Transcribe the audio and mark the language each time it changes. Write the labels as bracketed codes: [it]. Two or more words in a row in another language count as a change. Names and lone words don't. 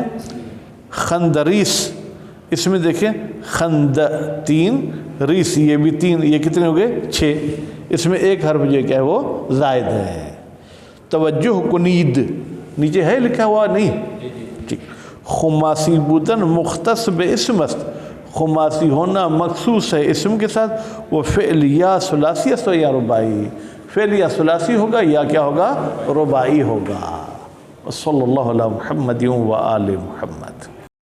[ur] خندریس، اس میں دیکھیں خند 3 ریس، یہ بھی 3، یہ کتنے ہو گئے؟ 6، اس میں 1 حرف جو کیا ہے وہ زائد ہے۔ [fa] توجہ کنید، [ur] نیچے ہے لکھا ہوا نہیں؟ [fa] ٹھیک۔ خماسی بودن مختص بے اسم است، [ur] خماسی ہونا مخصوص ہے اسم کے ساتھ، وہ [fa] فعل یا ثلاثی است یا رباعی، [ur] فعل یا ثلاثی ہوگا یا کیا ہوگا؟ رباعی ہوگا۔ [ar] صلی اللہ علیہ محمد و آل محمد۔